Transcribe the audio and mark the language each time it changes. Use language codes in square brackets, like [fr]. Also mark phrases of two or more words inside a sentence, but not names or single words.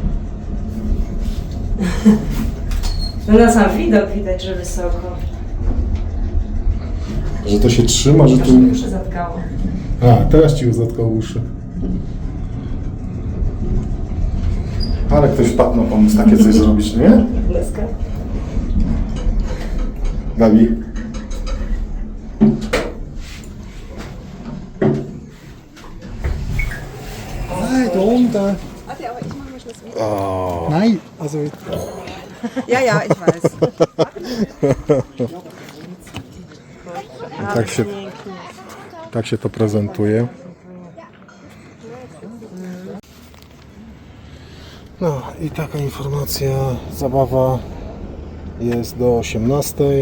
[pl] No na sam widok widać, że wysoko. Że to się trzyma, że Aż tu... mi uszy zatkało. A, teraz ci zatkał uszy. Ale ktoś wpadł na pomysł takie coś zrobić, nie? Deska. Gabi? [de] Nein, da unten. Okay, aber ich mache mal Schluss mit. Nein, also Ja, ja, ich weiß. [pl] Tak się to prezentuje. No i taka informacja, zabawa jest do 18.